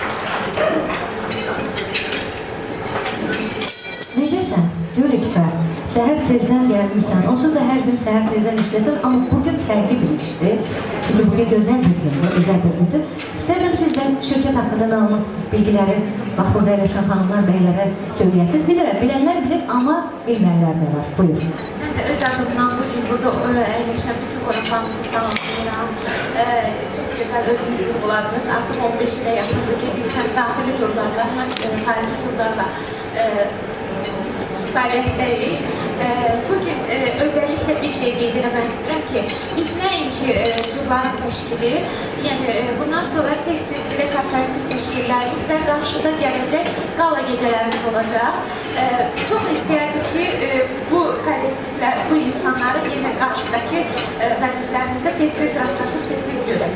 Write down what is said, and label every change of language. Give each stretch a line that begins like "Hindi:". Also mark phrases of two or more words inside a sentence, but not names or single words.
Azerbaijani: Necəsən? Gülüçbə. səhər tezdən gəlmişsən. Onsuz da hər gün səhər tezdən işləsən, amma bugün fərqli bir işdir. Çünki bugün gözəl bir gündür, gözəl bir gündür. İstərdim sizdən şirkət haqqında məlumat, bilgiləri, bax burada eləşən xanımlar, bəylərə söyləyəsiniz. Bilirəm, bilənlər bilir, amma bilməyənlər də var. Buyurun.
Turkish: Ben de öz adımdan bugün burada eğleşen bütün konuklarımızı sağlayacağım. Çok güzel özünüz vurguladınız. Artık 15'ine yakındır ki biz hem dahili turlarla hem harici turlarla fəaliyyətdəyik.
Azerbaijani: Bugün özellikle bir şey qeydələmək istəyirəm ki, biz nəinki turların təşkili, yəni bundan sonra tez-tez belə kooperativ təşkillərimiz və qarşıda gələcək qala gecələrimiz olacaq. Çok istəyərdik ki, bu kollektivlər, bu insanları yenə qarşıdakı məclislərimizdə tez-tez rastlaşıb, tez-tez görək.